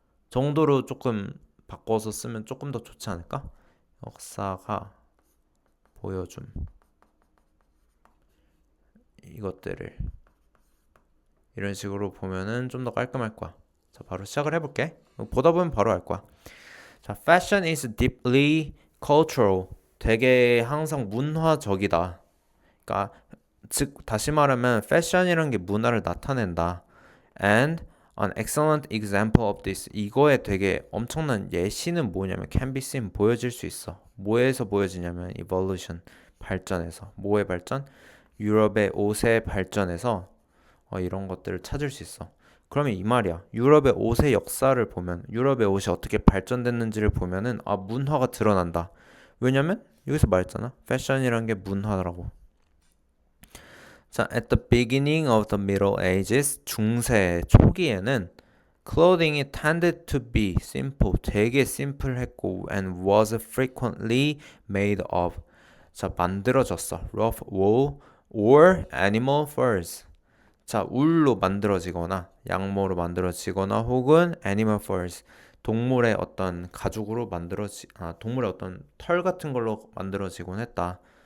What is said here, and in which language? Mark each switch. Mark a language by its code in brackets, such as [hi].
[ko] 정도로 조금 바꿔서 쓰면 조금 더 좋지 않을까? 역사가 보여줌 이것들을 이런 식으로 보면은 좀 더 깔끔할 거야. 자, 바로 시작을 해볼게. 보다 보면 바로 알 거야. [en] 자, fashion is deeply cultural. [ko] 되게 항상 문화적이다. 그러니까 즉 다시 말하면 패션이라는 게 문화를 나타낸다. [en] And an excellent example of this. [ko] 이거에 되게 엄청난 예시는 뭐냐면 [en] can be seen [ko] 보여질 수 있어. 뭐에서 보여지냐면 evolution 발전에서. 뭐의 발전? 유럽의 옷의 발전에서 이런 것들을 찾을 수 있어. 그러면 이 말이야. 유럽의 옷의 역사를 보면 유럽의 옷이 어떻게 발전됐는지를 보면은 문화가 드러난다. 왜냐면 여기서 말했잖아. 패션이란 게 문화라고. [en] 자, at the beginning of the Middle Ages, [ko] 중세 초기에는 [en] clothing이 tended to be simple, [ko] 되게 심플했고 [en] and was frequently made of [ko] 자, 만들어졌어. [en] rough wool or animal furs. [ko] 자, 울로 만들어지거나 양모로 만들어지거나 혹은 [en] animal furs. [ko] 동물의 어떤 가죽으로 동물의 어떤 털 같은 걸로 만들어지곤 했다.